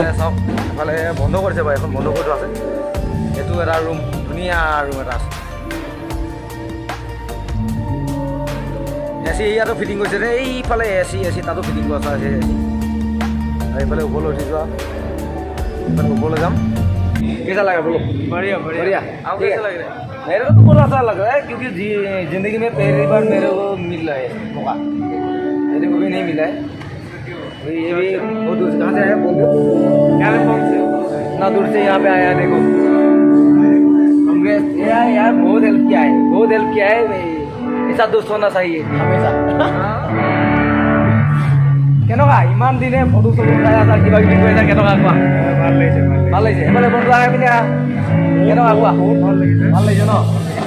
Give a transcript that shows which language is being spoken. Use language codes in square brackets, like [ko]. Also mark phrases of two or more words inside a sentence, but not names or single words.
[as] চাওক এইফালে বন্ধ কৰিছে বাৰু, এখন বন্ধ কৰি থোৱা আছে। এইটো এটা ৰুম, ধুনীয়া ৰুম এটা আছে। AC ইয়াতো ফিটিং কৰিছে যে, এইফালে AC তাতো ফিটিং কৰা আছে। আৰু এইফালে ওপৰলৈ উঠি যোৱা, এইফালে ওপৰলৈ যাম। [hi] कैसा लगा बोलो? बढ़िया आपको कैसा लग रहा है? मेरे को तो बहुत अच्छा लग रहा है, क्योंकि जिंदगी में पहली बार मेरे को मिल रहा है मौका, मेरे को भी नहीं मिला है। ये भी बहुत दूर कहाँ से आया? कैलिफोर्निया से, इतना दूर से यहाँ पे आया। देखो कांग्रेस यार बहुत हेल्प किया है। ऐसा दोस्त होना चाहिए हमेशा। [as] কেনেকুৱা ইমান দিনে ফটো চটো উঠাই আছা, কিবা কিবি কৰি আছা, কেনেকুৱা কোৱা? ভাল লাগিছে। এইফালে বন্ধু আহে পিনে কেনেকুৱা কোৱা? ভাল লাগিছে ন?